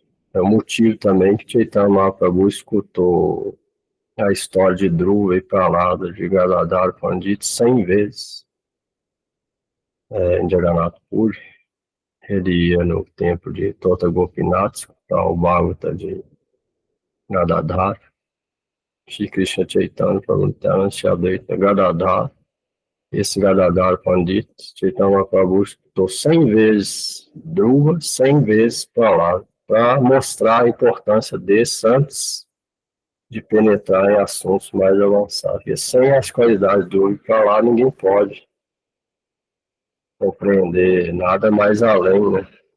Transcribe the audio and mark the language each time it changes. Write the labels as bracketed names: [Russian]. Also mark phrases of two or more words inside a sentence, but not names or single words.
[Portuguese] É o motivo também que Chaitanya Mahaprabhu escutou a história de Dhruva e Pralada de Gadadhar Pandit 100 vezes. Em Jagannath Puri. Ele ia no templo de Tota Gopinath, escutar o Bhagavata de Gadadhar. [Sanskrit] Shri Krishna Chaitanya Prabhu Nityananda Shri Advaita Gadadhar. [Portuguese] esse Gadadhar Pandit, Chaitanya Prabhu escutou 100 vezes Dhruva, 100 vezes Prahlada, para mostrar a importância desses antes de penetrar em assuntos mais avançados. E sem as qualidades do Prahlada, ninguém pode compreender nada mais além, né?